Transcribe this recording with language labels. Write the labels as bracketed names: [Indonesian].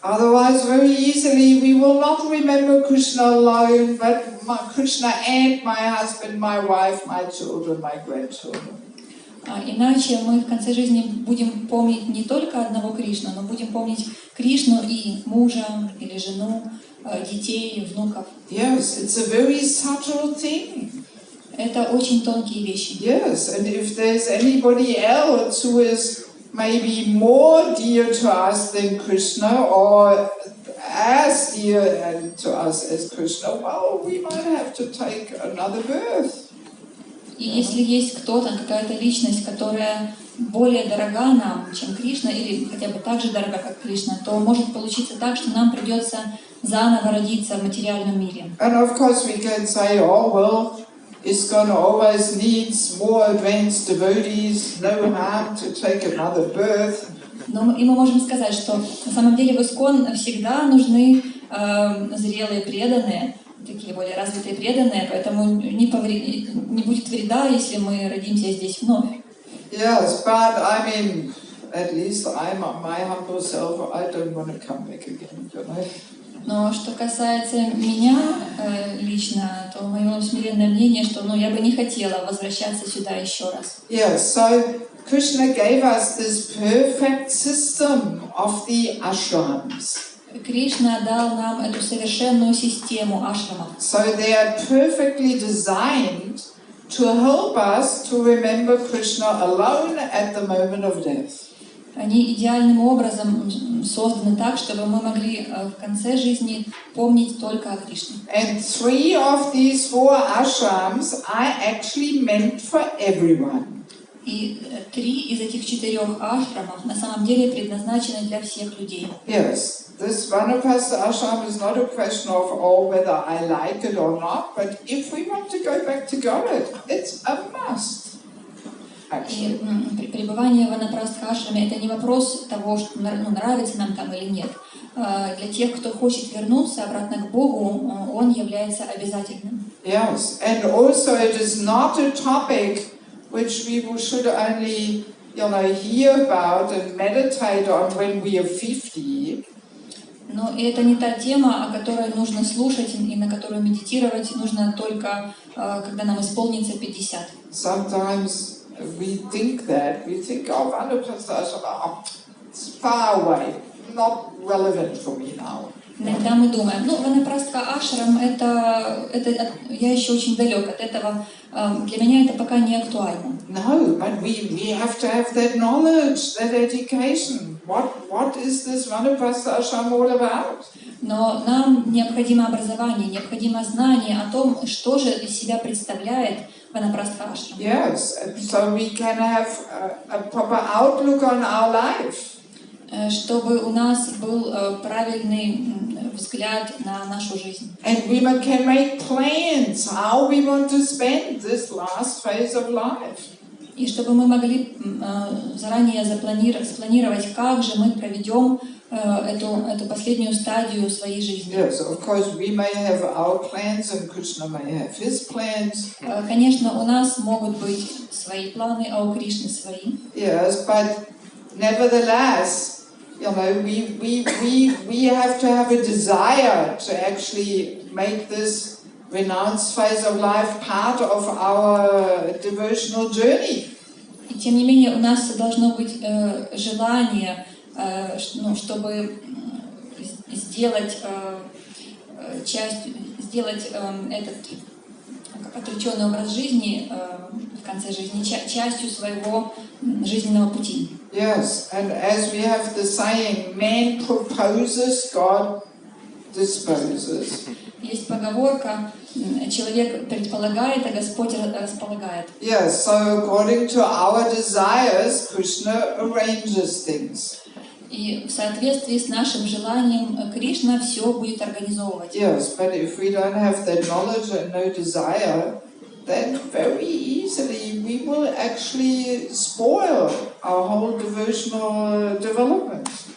[English] Otherwise, very easily we will not remember Krishna alone, but Krishna and my husband, my wife, my children, my grandchildren. [Russian] Иначе мы в конце жизни будем помнить не только одного Кришну, но будем помнить Кришну и мужа или жену, детей, внуков. [English] Yes, it's a very subtle thing. [Russian] Это очень тонкие вещи. [English] Yes, and if there's anybody else who is maybe more dear to us than Krishna or as dear to us as Krishna, well, we might have to take another birth. [Russian] И если есть кто-то, какая-то личность, которая более дорога нам, чем Кришна, или хотя бы так же дорога, как Кришна, то может получиться так, что нам придется заново родиться в материальном мире. [English] And of course we can say, oh well, ИСККОN always needs more advanced devotees, no harm to take another birth. [Russian] Но мы можем сказать, что на самом деле в ИСККОН всегда нужны зрелые преданные, такие более развитые преданные, поэтому не будет вреда, если мы родимся здесь вновь. [English] Yes, but I mean, at least I'm my humble self. I don't want to come back again, you know. [Russian] Но что касается меня лично, то мое смиренное мнение, что я бы не хотела возвращаться сюда еще раз. [English] Yes, so Krishna gave us this perfect system of the ashrams. [Russian] Кришна дал нам эту совершенную систему ашрамов. [English] So they are perfectly designed to help us to remember Krishna alone at the moment of death. [Russian] Они идеальным образом созданы так, чтобы мы могли в конце жизни помнить только о Кришне. [English] And 3 of these 4 ashrams are actually meant for everyone. [Russian] И 3 из этих 4 ашрамов на самом деле предназначены для всех людей. [English] Yes, this Vanaprastha ashram is not a question of, oh, whether I like it or not, but if we want to go back to God, it's a must. [Russian] И пребывание в Ванапрастха ашраме это не вопрос того, что нравится нам там или нет. Для тех, кто хочет вернуться обратно к Богу, он является обязательным. [English] Yes, and also it is not a topic which we should only, hear about and meditate on when we are 50. [Russian] Но это не та тема, о которой нужно слушать и на которую медитировать нужно только, когда нам исполнится 50. [English] Sometimes we think, oh, Vanaprastha, it's far away, not relevant for me now. [Russian] Иногда мы думаем, Ванапрастха ашрам, это я еще очень далек от этого, для меня это пока не актуально. [English] No, but we have to have that knowledge, that education. What is this Vanaprastha ashram all about? [Russian] Но нам необходимо образование, необходимо знание о том, что же из себя представляет Ванапрастха ашрам. [English] Yes, so we can have a proper outlook on our life. [Russian] Чтобы у нас был правильный взгляд на нашу жизнь. [English] And we can make plans how we want to spend this last phase of life. [Russian] И чтобы мы могли заранее спланировать, как же мы проведем эту последнюю стадию своей жизни. [English] Yes, of course we may have our plans and Krishna may have his plans. [Russian] Конечно, у нас могут быть свои планы, а у Кришны свои. [English] Yes, but nevertheless, we have to have a desire to actually make this renounced phase of life part of our devotional journey. [Russian] И тем не менее, у нас должно быть желание, чтобы сделать этот отреченный образ жизни в конце жизни частью своего жизненного пути. [English] Yes, and as we have the saying, man proposes, God disposes. [Russian] Есть поговорка: человек предполагает, а Господь располагает. [English] Yes, so according to our desires, Krishna arranges things. [Russian] И в соответствии с нашим желанием Кришна все будет организовывать. [English] Yes, but if we don't have that knowledge and no desire, then very easily we will actually spoil our whole devotional development.